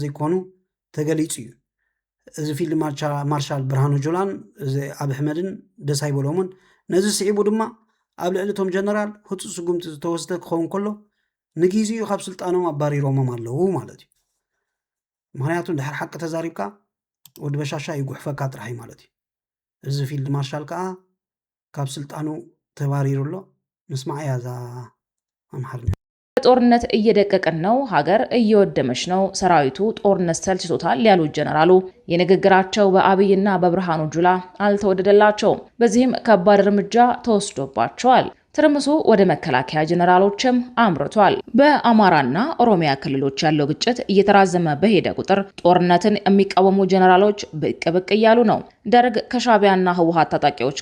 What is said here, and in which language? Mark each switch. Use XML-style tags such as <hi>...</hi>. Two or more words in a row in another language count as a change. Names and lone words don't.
<ti>ዘይኮኑ ተገሊጹ እዩ እዚ ፊልድ ማርሻል ብርሃኑ ጁላን እዚ አብይ አሕመድን ደስ ኣይበሎምን ነዚ ስዒቡ ድማ ኣብ ልዕሊ እቶም ጀነራል ህፁፅ ስጉምቲ ዝተወስደ ክኸውን ከሎ ንግዚኡ ካብ ስልጣኖም ኣባሪሮሞም ኣለዉ ማለት እዩ ምክንያቱ ድሕሪ ሓቂ ተዛሪብካ ወዲ በሻሻ ይጉሕፈካ ጥራይ ማለት እዩ እዚ ፊልድ ማርሻል ከዓ ካብ ስልጣኑ ተባሪሩ ኣሎ ምስማዕ ያዛ አምሐርኛ</ti> <am>ጦርነት እየደቀቀን ነው ሀገር እየወደመች ነው ሰራዊቱ ጦርነት ሰልችቶታል ያሉት ጀነራሉ የንግግራቸው በአብይና በብርሃኑ ጁላ አልተወደደላቸውም በዚህም ከባድ እርምጃ ተወስዶባቸዋል ትርምሱ ወደ መከላከያ ጀነራሎችም አምርቷል በአማራና ኦሮሚያ ክልሎች ያለው ግጭት እየተራዘመ በሄደ ቁጥር ጦርነትን የሚቃወሙ ጀነራሎች ብቅ ብቅ እያሉ ነው ደርግ ከሻቢያና ህወሓት ታጣቂዎች</am>